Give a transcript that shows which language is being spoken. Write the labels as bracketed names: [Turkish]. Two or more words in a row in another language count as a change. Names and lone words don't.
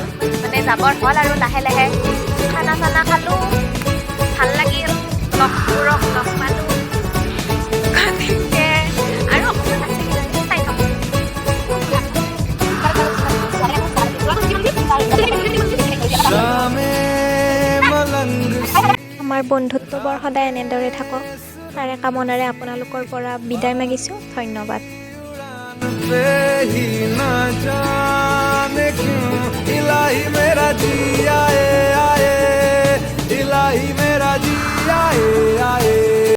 [Assamese] মানে যাবৰ হ'ল আৰু লাহে লাহে খানা চানা খালোঁ ভাল লাগিল লগবোৰক লগ পালোঁ গতিকে আৰু অকণমান চাই থাকোঁ [Hindi] शामें मलंग सी [Assamese] আমাৰ বন্ধুত্ব বৰ সদায় এনেদৰে থাকক তাৰে কামনাৰে আপোনালোকৰ পৰা বিদায় মাগিছোঁ ধন্যবাদ [Hindi] पे ही ना जाने क्यों इलाही मेरा जी आए आए इलाही मेरा जी आए आए